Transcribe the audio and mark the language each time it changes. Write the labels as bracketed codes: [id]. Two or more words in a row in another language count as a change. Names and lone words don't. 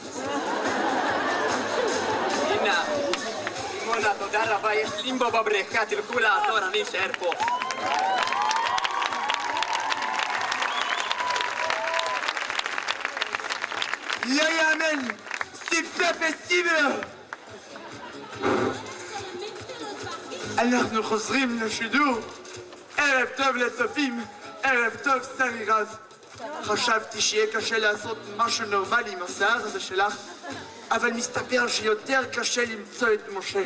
[he] הנה, סימונה, תודה רבה, יש לימבו בבריכה, תלכו לעזור, אני אשאר פה. לא יאמן! [fr] C'est pas possible! [he] אנחנו חוזרים לשידור. ערב טוב לצופים, ערב טוב שרי רז. חשבתי שיהיה קשה לעשות משהו נורמלי עם השיער הזה שלך, אבל מסתבר שיותר קשה למצוא את משה.